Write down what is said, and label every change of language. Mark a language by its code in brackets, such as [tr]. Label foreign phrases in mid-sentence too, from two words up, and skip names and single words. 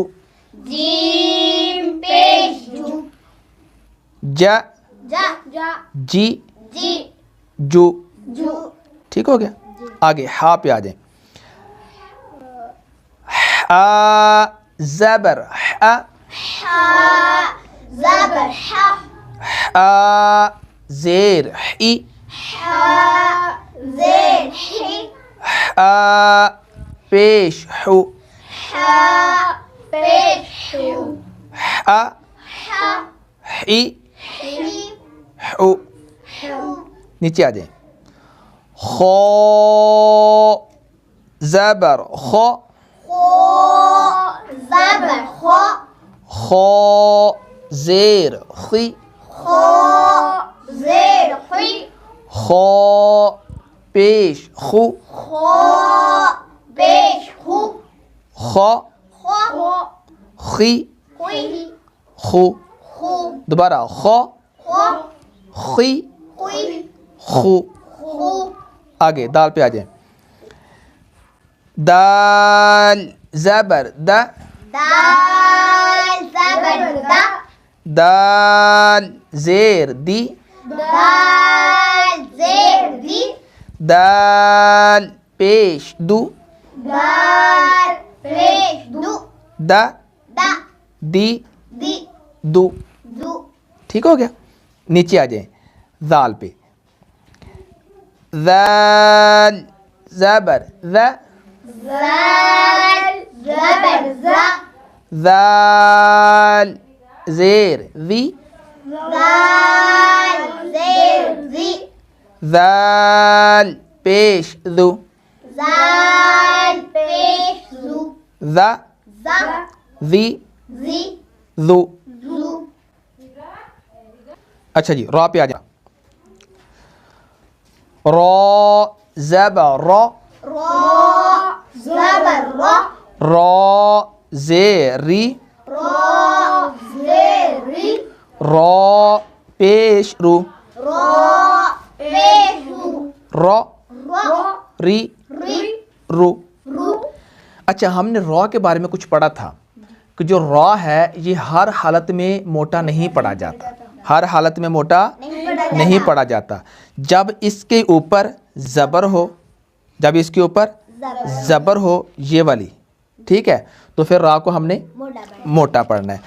[ur] جیم پیش جو جا جا جا جی جی جو. جو. ٹھیک ہو گیا. آگے ہا پہ آ جائیں. آ زبر آ, ہا زبر ہا آ زیر ای, ہا زیر ہی آ پیش حو, ہا پیش ہو آ ہا ای ہی حو. ہو. نیچے آ جائیں. خو زبر خو, خو زبر خو خو زیر خی, خو زیر خی خو پیش خو, خو پیش خو خو خو خی خوی خو. خو دوبارہ خو خو خی خوی خو. خو. آگے دال پہ آ جائیں. دال زبر دا, دال زبر دا دال زیر دی, دال زیر دی دال پیش دو, دال پیش دو دا دا دی دی دو. دو. ٹھیک ہو گیا. نیچے آ جائیں ذال پہ. ذال زبر ذا, زال زبر زا ذال زیر ذی, زال زیر زی ذال پیش ذو, زال پیش زو ذا زا ذی زی ذو. زو. اچھا جی را پہ آ جائیں. را زبر را, را زبر را را زیر ری, را زیر ری را پیش رو, را پیش رو را را ری ری رو. رو. اچھا ہم نے را کے بارے میں کچھ پڑھا تھا کہ جو را ہے یہ ہر حالت میں موٹا نہیں پڑھا جاتا, ہر حالت میں موٹا نہیں پڑھا جاتا. جب اس کے اوپر زبر ہو, جب اس کے اوپر زبر ہو یہ والی, ٹھیک ہے, تو پھر را کو ہم نے موٹا پڑھنا ہے.